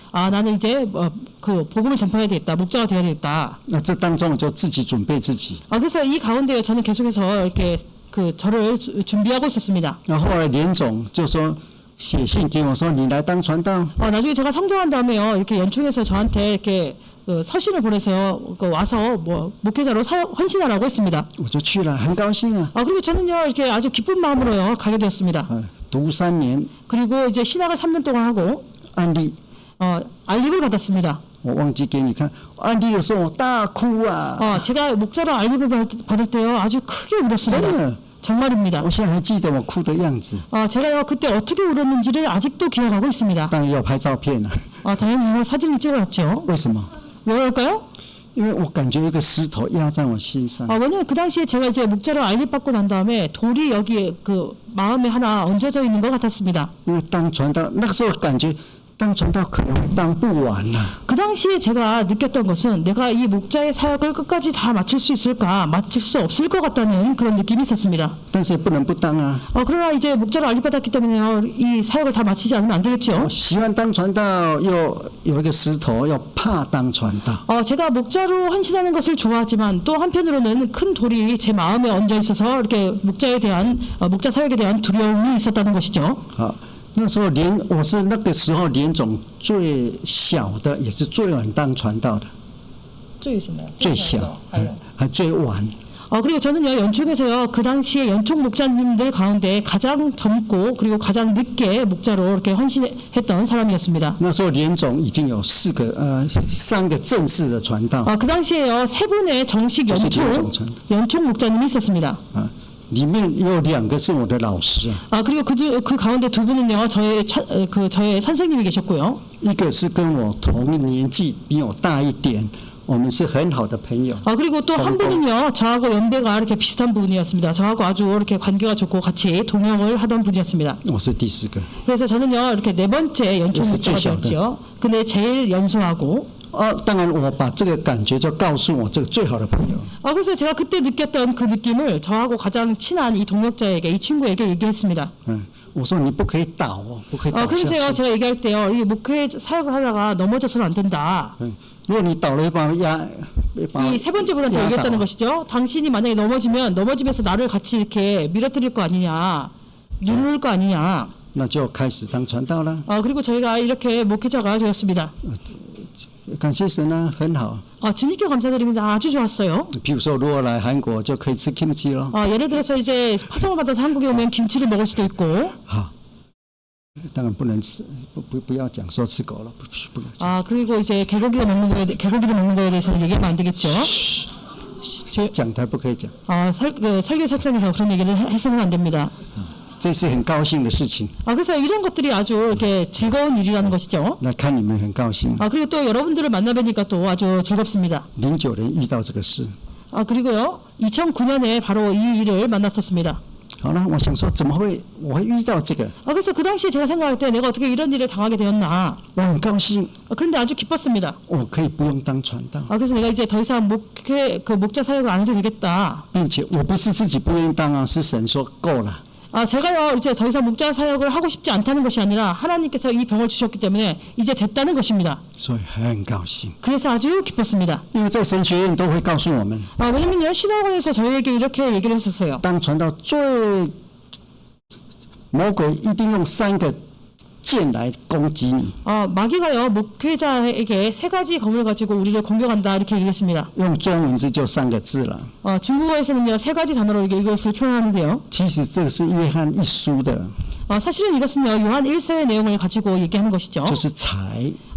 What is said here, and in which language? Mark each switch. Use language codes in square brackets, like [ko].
[ko] 나는 이제 그 복음을 전파해야 되겠다, 목자가 되어야 되겠다. [zh] 那这当中我就自己准备自己。 [ko] 그래서 이 가운데요 저는 계속해서 이렇게 저를 준비하고 있었습니다. [zh] 那后来连总就说写信给我说你来当传道。 [ko] 나중에 제가 성장한 다음에요 이렇게 연총에서 저한테 이렇게 서신을 보내서 와서 목회자로 헌신하라고 했습니다. [zh] 我就去了，很高兴啊。 [ko] 그리고 저는요 이렇게 아주 기쁜 마음으로요 가게 되었습니다. [zh] 读3年， [ko] 그리고 이제 신학을 3년 동안 하고 [zh] 案例 [ko] 알림을 받았습니다. [zh] 我忘记给你看，案例的时候我大哭啊， [ko] 제가 목자로 알림을 받을 때요 아주 크게 [zh] 真 [ko] 울었습니다. [zh] 的， [ko] 정말입니다. [zh] 我现在还记得我哭的样子。 [ko] 제가요 그때 어떻게 울었는지를 아직도 기억하고 있습니다. [zh] 当然要拍照片了， [ko] 당연히 사진을 찍어놨죠. [zh] 为什么？ [ko] 왜 그럴까요? [zh] 因为我感觉有一个石头压在我心上， [ko] 왜냐면 그 당시에 제가 이제 목자로 알림 받고 난 다음에 돌이 여기에 그 마음에 하나 얹어져 있는 것 같았습니다. [zh] 因为当传道那个时候感觉当传道可能当不完呐、 [ko] 그 당시에 제가 느꼈던 것은 내가 이 목자의 사역을 끝까지 다 마칠 수 있을까, 마칠 수 없을 것 같다는 그런 느낌이 있었습니다. [zh] 但是不能不当啊。 [ko] 그러나 이제 목자로 알림 받았기 때문에요, 이 사역을 다 마치지 않으면 안 되겠죠. [zh] 喜欢当传道，又有一个石头，又怕当传道。 [ko] 제가 목자로 헌신하는 것을 좋아하지만 또 한편으로는 큰 돌이 제 마음에 얹어 있어서 이렇게 목자에 대한 목자 사역에 대한 두려움이 있었다는 것이죠. [zh] 好，那时候我是那个时候连种最小的，也是最晚当传道的，最小，还最晚。 [ko] 그리고 저는요 연총에서요 그 당시에 연총 목자님들 가운데 가장 젊고 그리고 가장 늦게 목자로 이렇게 헌신했던 사람이었습니다. [zh] 那时候连种已经有3个正式的传道， [ko] 그 당시에요 3분의 정식 연총 목자님이 있었습니다. [zh] 里面有2个是我的老师啊， [ko] 그리고 그 가운데 2분은요 저의 선생님이 계셨고요. [zh] 一个是跟我同年纪，比我大一点，我们是很好的朋友。 [ko] 그리고 또 한 분은요 저하고 연배가 이렇게 비슷한 분이었습니다. 저하고 아주 이렇게 관계가 좋고 같이 동역을 하던 분이었습니다. [zh] 我是第4个。 [ko] 그래서 저는요 이렇게 4번째 연총 목자가 되었죠. 근데 제일 연소하고. [zh] 当然我把这个感觉就告诉我这个最好的朋友。 [ko] 그래서 제가 그때 느꼈던 그 느낌을 저하고 가장 친한 이 동역자에게, 이 친구에게 얘기했습니다. [zh] 我说你不可以倒哦，不可以倒下去。 [ko] 그래서요 제가 얘기할 때요 이 목회 사역을 하다가 넘어져서는 안 된다. [zh] 如果你倒了，会把 [ko] 이 3번째 분한테 얘기했다는 것이죠. 당신이 만약에 넘어지면서 나를 같이 이렇게 밀어뜨릴 거 아니냐, 누를 거 아니냐. [zh] 那就开始当传道了。 [ko] 그리고 저희가 이렇게 목회자가 되었습니다. [zh] 感谢神啊，很好。 [ko] 주님께 감사드립니다. 아주 좋았어요. [zh] 比如说，如果来韩国就可以吃 kimchi 了。 [ko] 예를 들어서 이제 파송을 받아서 한국에 오면 김치를 먹을 수도 있고. [zh] 好，当然不能吃，不要讲说吃狗了，不能讲。 [ko] 그리고 이제 개고기를 먹는 거에 대해서는 얘기하면 안 되겠죠. [zh] 讲台不可以讲。 [ko] 설교 설정에서 그런 얘기를 해서는 안 됩니다. [zh] 这是很高兴的事情。 [ko] 그래서 이런 것들이 아주 이렇게 즐거운 일이라는 것이죠. [zh] 那看你们很高兴。 [ko] 그리고 또 여러분들을 만나뵈니까 또 아주 즐겁습니다. [zh] 09年遇到这个事。 [ko] 그리고요 2009년에 바로 이 일을 만났었습니다. [zh] 好了，我想说怎么会我会遇到这个？ [ko] 그래서 그 당시에 제가 생각할 때 내가 어떻게 이런 일을 당하게 되었나. [zh] 我很高兴， [ko] 그런데 아주 기뻤습니다. [zh] 我可以不用当传道， [ko] 그래서 내가 이제 더 이상 목자 사역을 안 해도 되겠다. [zh] 并且我不是自己不愿意当啊，是神说够了。 [ko] 제가요 이제 더 이상 목자 사역을 하고 싶지 않다는 것이 아니라 하나님께서 이 병을 주셨기 때문에 이제 됐다는 것입니다. [zh] 所以很高兴， [ko] 그래서 아주 기뻤습니다. [zh] 因为在神学院都会告诉我们， [ko] 왜냐면요 신학원에서 저희에게 이렇게 얘기를 했었어요. [zh] 当传道魔鬼一定用3个剑来攻击你， [ko] 마귀가요 목회자에게 3가지 검을 가지고 우리를 공격한다 이렇게 얘기했습니다. [zh] 用中文字就3个字了。 [ko] 중국어에서는요 3가지 단어로 이것을 표현하는데요. [zh] 其实这个是约翰1书的， [ko] 사실은 이것은요 요한 1서의 내용을 가지고 얘기하는 것이죠. [zh] 就是财、